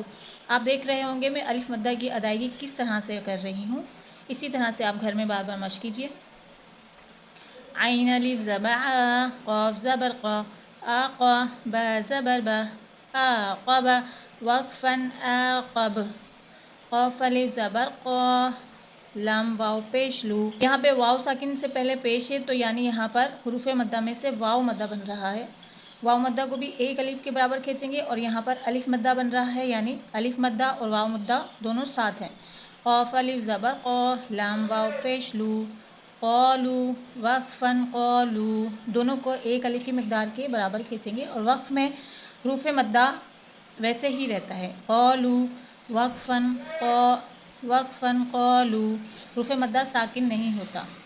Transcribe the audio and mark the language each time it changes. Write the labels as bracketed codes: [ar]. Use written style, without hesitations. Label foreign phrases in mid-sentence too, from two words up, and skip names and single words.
[ur] آپ دیکھ رہے ہوں گے میں الف مدہ کی ادائیگی کس طرح سے کر رہی ہوں، اسی طرح سے آپ گھر میں بار بار مشق کیجیے۔ عین الف زبر آ، قاف زبر قا، آقا، با زبر با، آقب، وقفاً آقب، قاف الف زبر قا، لام واو پیش لو، یہاں پہ واو ساکن سے پہلے پیش ہے، تو یعنی یہاں پر حروف مدہ میں سے واو مدہ بن رہا ہے، واو مدہ کو بھی ایک الف کے برابر کھینچیں گے، اور یہاں پر الف مدہ بن رہا ہے، یعنی الف مدہ اور واو مدہ دونوں ساتھ ہیں، قاف الف زبر قا، لام واو پیش لو، قالو، وقفاً قالو، دونوں کو ایک الف کی مقدار کے برابر کھینچیں گے، اور وقف میں حروف مدہ ویسے ہی رہتا ہے، قالو، وقفاً قا، وقفاً قالو، حروف مدہ ساکن نہیں ہوتا۔